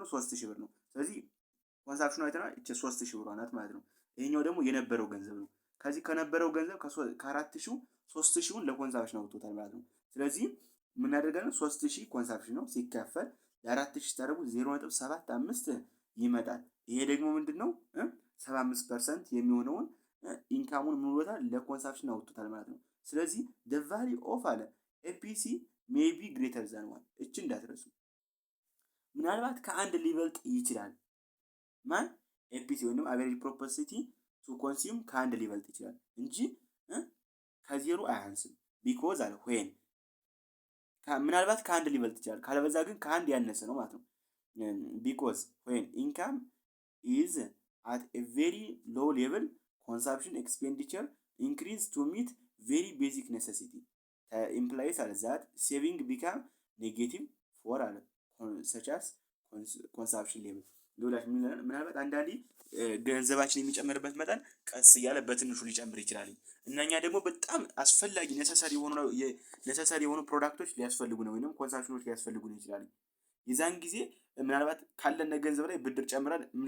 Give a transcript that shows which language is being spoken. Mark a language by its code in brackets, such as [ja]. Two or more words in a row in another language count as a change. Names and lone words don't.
[am] 3000 ብር ነው። ስለዚህ ኮንሳምፕሽኑ አይተናል እቺ 3000 ብር ናት ማለት ነው። ይሄኛው ደግሞ የነበረው ገንዘብ ነው። ከዚህ ከነበረው ገንዘብ ከ4000 3000ን ለኮንሳምፕሽን አውጥቶታል ማለት ነው። ስለዚህ ምን ያደርጋል? 3000 ኮንሳምፕሽን ነው ሲካፈል ለ4000 ታደርጉ 0.75 ይመጣል። ይሄ ደግሞ ምንድነው 75% የሚሆነውን ኢንካሙን ምን ብሎታል? ለኮንሳምፕሽን አውጥቶታል ማለት ነው። ስለዚህ [en] the value of [am] አለ ኤፒሲ [en] may be greater than 1 [am] እቺ እንዳትረሱ። ምናልባት ከአንድ ሊበልጥ ይችላል። ማን? ኤፒሲ ወይንም [en] average propensity to consume [am] ከአንድ ሊበልጥ ይችላል እንጂ ከዜሮ አያንስም። ቢኮዝ አለ when ምናልባት ከአንድ ሊበልጥ ይችላል፣ ካለበዛ ግን ከአንድ ያነሰ ነው ማለት ነው። ቢኮዝ [en] when income is at a very low level consumption expenditure increase to meet very basic necessity implies that saving become negative for such as consumption level። [am] ምናልባት አንዳንዴ ገንዘባችን የሚጨምርበት መጠን ቀስ እያለ በትንሹ ሊጨምር ይችላል። እኛ ደግሞ በጣም አስፈላጊ ነሰሰሪ የሆኑ ፕሮዳክቶች ሊያስፈልጉ ነው ወይንም ኮንሳምፕሽኖች ሊያስፈልጉ ነው ይችላል። የዛን ጊዜ ምናልባት ካለን ገንዘብ ላይ ብድር ጨምረን